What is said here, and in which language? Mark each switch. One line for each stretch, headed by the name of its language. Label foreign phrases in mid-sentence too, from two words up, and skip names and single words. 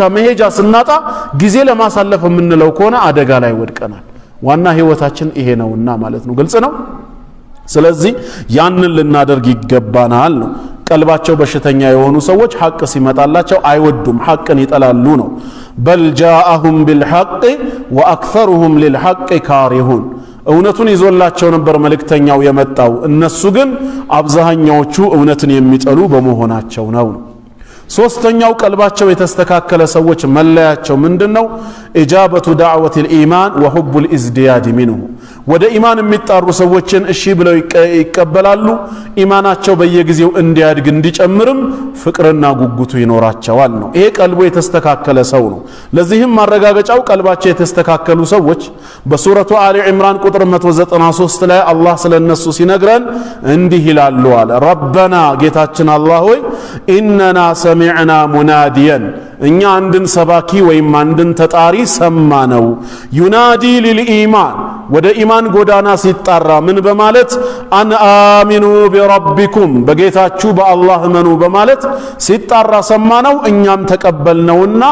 Amharic: መሄጃ ስናጣ ጊዜ ለማሳለፍ የምንለው ከሆነ አደጋ ላይ ወድቀናል ዋና ህይወታችን ይሄ ነውና ማለት ነው ግልጽ ነው ስለዚህ ያንን ልናደርግ ይገባናል ነው ቀልባቸው በሽተኛ የሆኑ ሰዎች ሐቅ ሲመጣላቸው አይወዱም ሐቅን ይጠላሉ ነው በል
Arabic: جاءهم بالحق واكثرهم للحق كارهون
Amharic: እውነቱን ይዞላቸው ነበር መልእክተኛው የመጣው እነሱ ግን አብዛኛዎቹ እውነትን የሚጠሉ በመሆናቸው ነው ሶስተኛው ቀልባቸው የተስተካከለ ሰዎች መለያቸው ምንድነው
Arabic: إجابة دعوة الإيمان وحب الازدياد منه
Amharic: ወደ ኢማን የሚጣሩ ሰዎችን እሺ ብለው ይቀበላሉ ኢማናቸው በየጊዜው እንዲያድግ እንዲጨምርም ፍቅርና ጉጉቱ ይኖራቸዋል ነው ይሄ ቀልቡ የተስተካከለ ሰው ነው ለዚህም ማረጋገጫው ቀልባቸው የተስተካከሉ ሰዎች በሱረቱ አሊ ኢምራን ቁጥር 193 ላይ አላህ ስለነሱ ሲነግረን እንዲህ ይላሉ አለ ረበና ጌታችን አላህ ሆይ
Arabic: إننا سمعنا مناديا
Amharic: እኛ አንድን ሰባኪ ወይም አንድን ተጣሪ ሰማነው
Arabic: ينادي للإيمان
Amharic: ወደ ኢማን ጎዳና ሲጣራ ምን በማለት
Arabic: أن آمنوا بربكم
Amharic: በጌታችሁ በአላህ መኑ በማለት ሲጣራ ሰማነው እኛም ተቀበልነውና